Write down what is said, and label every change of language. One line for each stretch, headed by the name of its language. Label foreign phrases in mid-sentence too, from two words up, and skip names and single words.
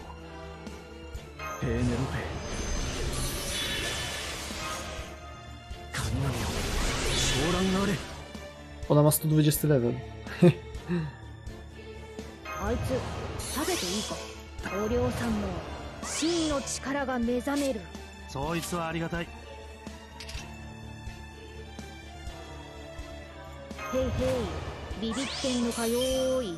Japanese: ペーネロペ。神々よ、昇乱があれ。
Polish: Ona ma 120 level.
Japanese: あいつ食べていいか。お寮さんの真の力が目覚める。そいつはありがたい。へいへい、ビビってんのかよーい。